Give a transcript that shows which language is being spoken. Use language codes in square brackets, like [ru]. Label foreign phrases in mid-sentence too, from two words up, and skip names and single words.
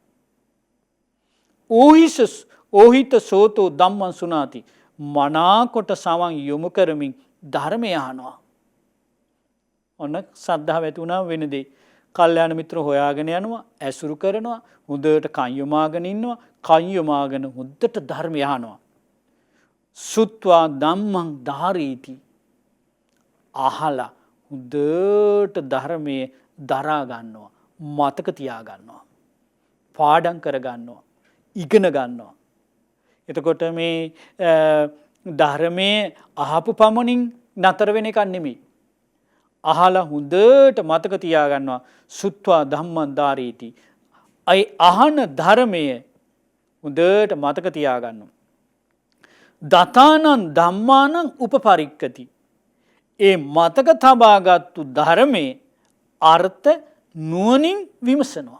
[pi] ඕහිත සෝතෝ ධම්මං සුනාති. [si] මනාකොට සවන් යොමු කරමින් ධර්මය අහනවා. ඔන්න ශ්‍රද්ධාව ඇති වුණාම වෙන දේ. කල්යාණ මිත්‍ර හොයාගෙන යනවා, ඇසුරු කරනවා, හොඳට කන් යොමාගෙන ඉන්නවා, කන් යොමාගෙන හොඳට ධර්මය අහනවා. [pi] සුත්වා ධම්මං ධාරීති. [si] අහලා හොඳට ධර්මයේ දරා ගන්නවා, මතක තියා ගන්නවා, පාඩම් කර ගන්නවා, ඉගෙන ගන්නවා. එතකොට මේ ධර්මයේ අහපු පමණින් නතර වෙන එකක් නෙමෙයි. අහලා හොඳට මතක තියා ගන්නවා. [pi] සුත්වා ධම්මං ධාරීති. [si] අයි අහන ධර්මයේ හොඳට මතක තියා ගන්නවා. [pi] දතානං ධම්මානං උපපරික්කති. [si] ඒ මතක තබාගත්තු ධර්මයේ අර්ථ නුවණින් විමසනවා.